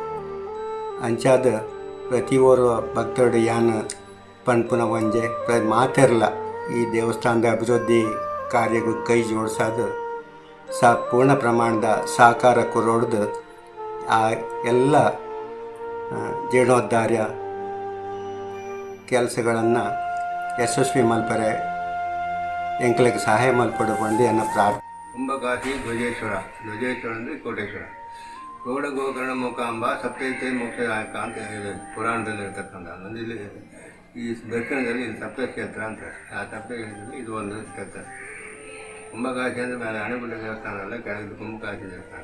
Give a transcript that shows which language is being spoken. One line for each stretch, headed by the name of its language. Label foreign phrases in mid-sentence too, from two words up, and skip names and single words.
Tulu: ಅಂಚಾದ ಪ್ರತಿ ಓರ್ವ ಭಕ್ತರು ಯಾನ್ ಪನ್ಪುನ ಒಂಜೆ ಮಾತಿರಲ್ಲ ಈ ದೇವಸ್ಥಾನದ ಅಭಿವೃದ್ಧಿ ಕಾರ್ಯಗೂ
Kannada: ಕೈ ಜೋಡಿಸೋದು ಪೂರ್ಣ ಪ್ರಮಾಣದ ಸಹಕಾರ
Tulu: ಕೊರೋಡ್ದು
Kannada: ಆ ಎಲ್ಲ ಜೀರ್ಣೋದ್ಧಾರ ಕೆಲಸಗಳನ್ನು ಯಶಸ್ವಿ
Tulu: ಮಲ್ಪರೆ ಎಂಕ್ಲಿಗೆ ಸಹಾಯ ಮಲ್ಪಡು ಬಂದು
Kannada: ಅನ್ನೋ ಪ್ರಾರ್ಥನೆ. ಕುಂಭಕಾಶಿ ಧ್ವಜೇಶ್ವರ ಅಂದರೆ ಕೋಟೇಶ್ವರ. ಗೌಡ ಗೋಕರ್ಣ ಮೂಕಾಂಬ ಸಪ್ತೈತೆ ಮೋಕ್ಷ ನಾಯಕ ಅಂತ ಹೇಳಿದೆ ಪುರಾಣದಲ್ಲಿ ಇರ್ತಕ್ಕಂಥ. ಇಲ್ಲಿ ಈ ದಕ್ಷಿಣದಲ್ಲಿ ಸಪ್ತ ಕ್ಷೇತ್ರ ಅಂತ, ಆ ಸಪ್ತ ಕ್ಷೇತ್ರದಲ್ಲಿ ಇದು ಒಂದು ಕ್ಷೇತ್ರ. ಕುಂಭಕಾಶಿ ಅಂದರೆ ಮೇಲೆ ಅಣೆಗುಡ್ಡ ದೇವಸ್ಥಾನ ಅಲ್ಲ, ಕೆಳಗೆ ಕುಂಭಕಾಶಿ ದೇವಸ್ಥಾನ.